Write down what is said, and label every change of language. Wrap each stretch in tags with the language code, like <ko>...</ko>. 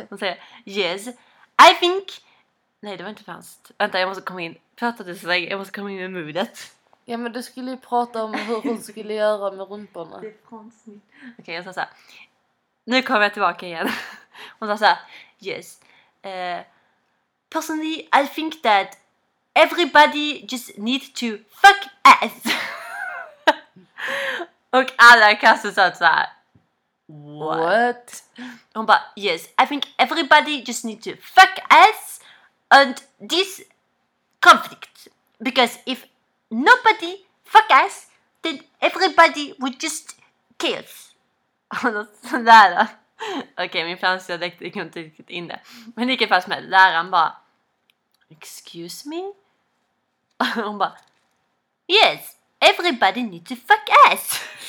<sv>Hon säger,</sv> <en>yes, I think.</en> <sv>Nej, det var inte franskt. Vänta, jag måste komma in. Prata till sig, jag måste komma in med modet. Ja, men du skulle ju prata om hur hon skulle göra med rumporna. Det är konstigt. Okej, jag sa såhär. Nu kommer jag tillbaka igen. Hon sa såhär.</sv> <en>Yes. Personally, I think that everybody just need to fuck ass.</en> <sv>Och alla kastade såhär.</sv> <en>What?</en> <sv>Hon bara,</sv> <en>yes. I think everybody just need to fuck ass. And this conflict. Because if nobody fuck us, then everybody would just kill us.</en> <sv>Sådär då. Okej, min franska dialekt gick inte riktigt in det. Men det gick fast med läraren bara,</sv> <en>excuse me?</en> <sv>Och hon bara,</sv> <en>yes, everybody need to fuck us.</en>